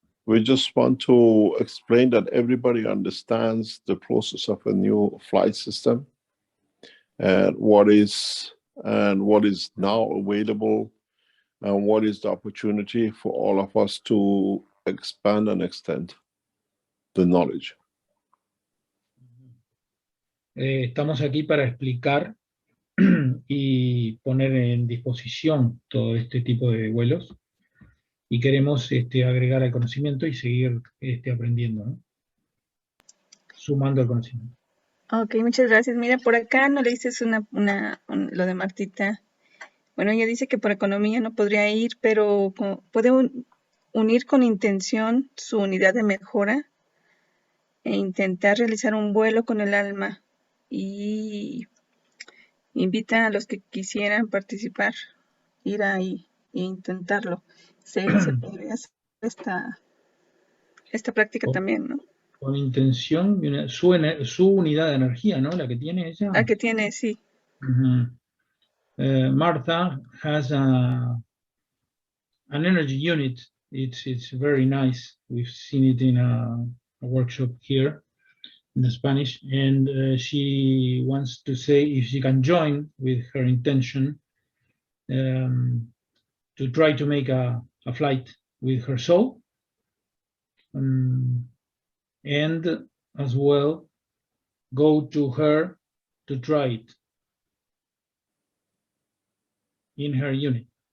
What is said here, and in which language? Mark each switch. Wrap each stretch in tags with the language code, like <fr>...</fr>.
<en>We just want to explain that everybody understands the process of a new flight system and what is now available and what is the opportunity for all of us to expand and extend the knowledge.</en> <es>Estamos aquí para explicar y poner en disposición todo este tipo de vuelos, y queremos agregar al conocimiento y seguir aprendiendo, ¿no? Sumando al conocimiento. Ok, muchas gracias. Mira, por acá no le dices lo de Martita. Bueno, ella dice que por economía no podría ir, pero puede unir con intención su unidad de mejora e intentar realizar un vuelo con el alma, y invita a los que quisieran participar, ir ahí e intentarlo. Se podría hacer esta práctica también, ¿no? Con intención, su unidad de energía, ¿no? La que tiene ella. La que tiene, sí.</es> <en>Martha has an energy unit. It's very nice. We've seen it in a workshop here in the Spanish, and she wants to say if she can join with her intention to try to make a flight with her soul, and as well go to her to try it in her unit.</en>